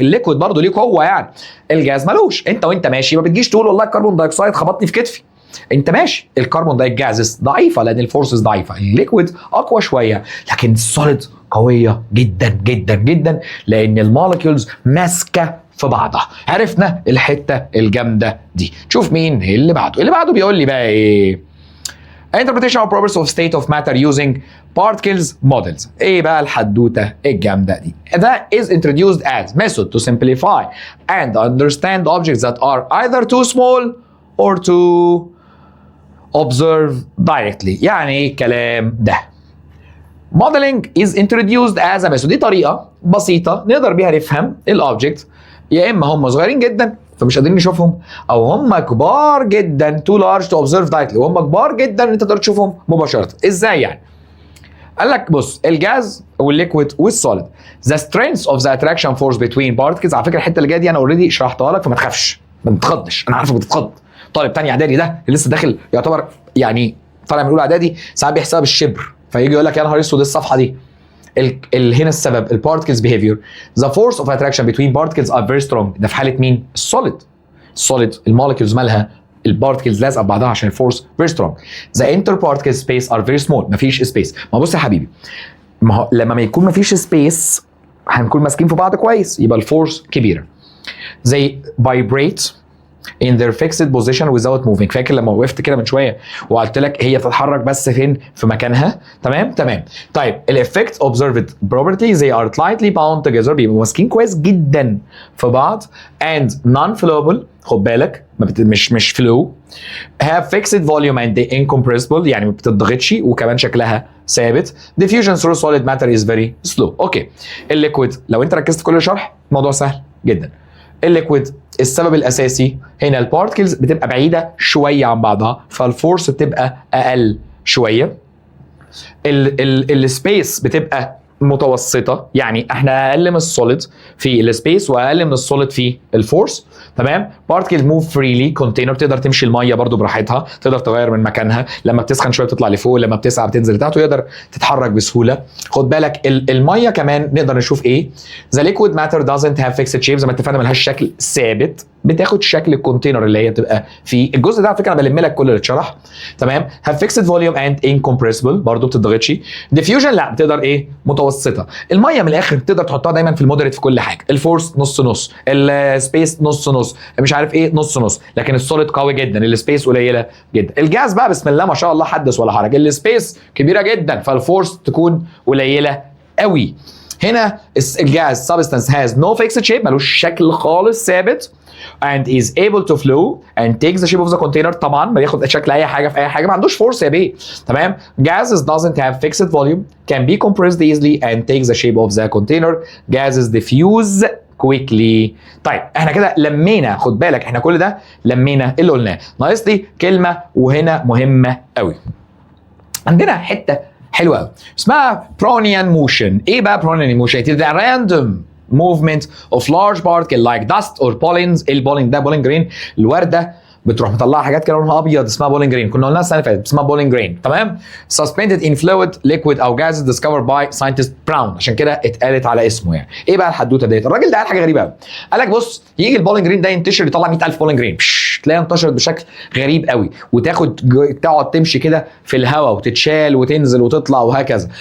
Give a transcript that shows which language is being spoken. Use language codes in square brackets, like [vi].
[ar] الليكويد برضو ليه قوه يعني. الجاز ملوش. انت وانت ماشي ما بتجيش تقول والله الكربون دايوكسيد خبطني في كتفي. انت ماشي. الكربون دايوكسيد جازز ضعيفه لان الفورسز ضعيفه. الليكويد اقوى شويه، لكن السوليد قويه جدا جدا جدا لان المولكيولز ماسكه في بعضها. عرفنا الحته الجامده دي. شوف مين اللي بعده بيقول لي بقى ايه؟ [en] interpretation of properties of state of matter using particles models. [ar] ايه بقى الحدوته الجامده دي؟ [en] That is introduced as method to simplify and understand objects that are either too small or to observe directly. [ar] يعني ايه الكلام ده؟ [en] modeling is introduced as a method. [ar] دي طريقه بسيطه نقدر بيها نفهم الاوبجكت، يا اما هم صغيرين جدا فمش قادرين نشوفهم، او هم كبار جدا [en] too large to observe directly، [ar] وهم كبار جدا انت تقدر تشوفهم مباشره. ازاي يعني؟ قال لك بص، الجاز والليكويد والسوليد [en] the strength of the attraction force between particles. [ar] على فكره الحته اللي جايه دي انا اوريدي شرحتها لك فما تخافش ما تتخضش، انا عارفك بتتخض. طالب تاني اعدادي ده اللي لسه داخل يعتبر يعني طالع من اولى اعدادي ساعات بيحسبها بالشبر، فيجي يقول لك يا نهار اسود الصفحه دي. هنا السبب البارتكلز behavior. [en] The force of attraction between particles are very strong. [ar] ده في حاله مين؟ السوليد المولكيولز مالها البارتكلز لازقه ببعضها عشان الفورس [en] very strong. The interparticle space are very small. [ar] مفيش سبيس. ما بص يا حبيبي، ما هو لما ما يكون مفيش سبيس هنكون ماسكين في بعض كويس يبقى الفورس كبيره. [en] They vibrate in their fixed position without moving. [ar] فاكر لما وقفت كده من شويه وقلت لك هي تتحرك بس فين؟ في مكانها. تمام. طيب الافكت [en] observed property they are tightly bound together. [ar] بيبقوا ماسكين كويس جدا في بعض. [en] and non-flowable. [ar] خد بالك مش flow. [en] have fixed volume and incompressible. [ar] يعني ما بتتضغطش وكمان شكلها ثابت. [en] diffusion through solid matter is very slow. [ar] اوكي. الليكويد لو انت ركزت كل الشرح الموضوع سهل جدا. الليكويد السبب الاساسي هنا البارتكلز بتبقى بعيده شويه عن بعضها فالفورس بتبقى اقل شويه. السبيس بتبقى متوسطه، يعني احنا اقل من السوليد في السبيس واقل من السوليد في الفورس. تمام. بارتكلز موف فريلي. كونتينر تقدر تمشي الميه برضو براحتها، تقدر تغير من مكانها، لما بتسخن شويه بتطلع لفوق، لما بتسقع بتنزل لتحت، ويقدر تتحرك بسهوله. خد بالك الميه كمان نقدر نشوف ايه. ذا ليكويد ماتر [en] doesn't have fixed shape. [ar] زي ما اتفقنا ملهاش شكل ثابت، بتاخد شكل الكونتينر اللي هي بتبقى فيه. الجزء ده على فكره انا بلم لك كل اللي اتشرح. تمام. [en] have fixed volume and incompressible. [ar] برضو بتتضغطش. diffusion لا بتقدر ايه؟ متوسطه. الميه من الاخر تقدر تحطها دايما في المودريت في كل حاجه. الفورس نص نص، السبيس نص نص، مش عارف ايه نص نص، لكن السوليد قوي جدا، السبيس قليله جدا. الجاز بقى بسم الله ما شاء الله حدث ولا حرج، السبيس كبيره جدا فالفورس تكون قليله قوي. هنا الجاز [en] substance has no fixed shape. [ar] ملوش شكل خالص ثابت. [en] and is able to flow and takes the shape of the container. [ar] طبعا بياخد شكل اي حاجه في اي حاجه، ما عندوش فورس يا بيه. تمام. [en] gases doesn't have fixed volume, can be compressed easily and takes the shape of the container. gases diffuse quickly. [ar] طيب احنا كده لمينا، خد بالك احنا كل ده لمينا اللي قلناه. ناقص لي كلمه وهنا مهمه قوي. عندنا حته حلوه قوي اسمها Brownian motion. ايه بقى [en] Brownian motion؟ it is a random movement of large particle like dust or pollens. [ar] البولين ده بولين جرين، الورده بتروح مطلعه حاجات كده لونها ابيض اسمها بولين جرين، كنا قلناها السنه اللي فاتت اسمها بولين جرين. تمام. [en] suspended in fluid liquid او gases discovered by scientist Brown. [ar] عشان كده اتقالت على اسمه. يعني ايه بقى الحدوته ديت؟ الراجل ده قال حاجه غريبه قوي. قال لك بص، يجي البولين جرين ده ينتشر يطلع 100,000 بولين جرين، تلاقيها انتشرت بشكل غريب قوي تقعد تمشي كده في الهواء وتتشال وتنزل وتطلع وهكذا.